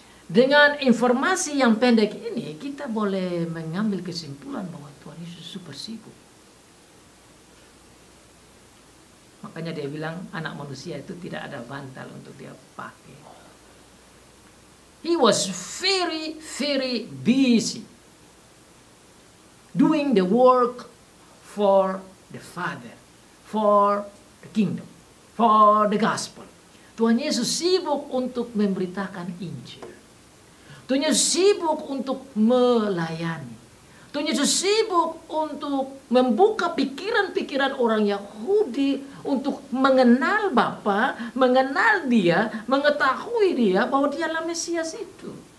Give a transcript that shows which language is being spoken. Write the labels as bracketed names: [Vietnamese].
[Indonesian] Dengan informasi yang pendek ini kita boleh mengambil kesimpulan bahwa Tuhan Yesus super sibuk. Makanya dia bilang anak manusia itu tidak ada bantal untuk dia pakai. [English] He was very, very busy doing the work for the Father, for the kingdom, for the gospel. [Indonesian] Tuhan Yesus sibuk untuk memberitakan Injil. Tuhan Yesus sibuk untuk melayani. Tuhan Yesus sibuk untuk membuka pikiran-pikiran orang Yahudi untuk mengenal Bapa, mengenal Dia, mengetahui Dia bahwa Dialah Mesias itu.